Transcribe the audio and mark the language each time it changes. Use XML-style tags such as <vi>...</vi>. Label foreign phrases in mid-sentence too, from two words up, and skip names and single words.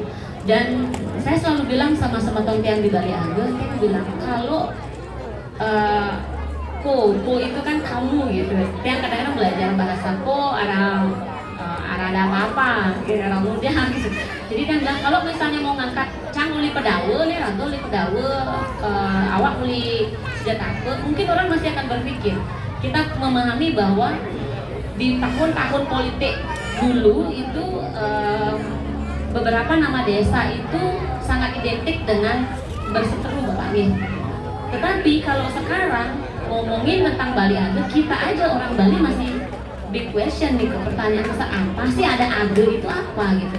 <id>Dan saya selalu bilang sama teman yang di Bali Age, saya bilang kalau ko itu kan kamu gitu. Yang kadang-kadang belajar bahasa ko ada apa-apa, orang muda gitu. Jadi kan bilang kalau misalnya mau ngangkat</id> <ban>cang uli pedawe, ranto uli pedawe, awak uli senjata,</ban> <id>mungkin orang masih akan berpikir. Kita memahami bahwa di tahun-tahun politik dulu itu beberapa nama desa itu sangat identik dengan berseteru Bapak nih. Tetapi kalau sekarang ngomongin tentang Bali Age, kita aja orang Bali masih</id> <en>big question</en> <id>nih, pertanyaan besar, apa sih ada age itu apa gitu.</id>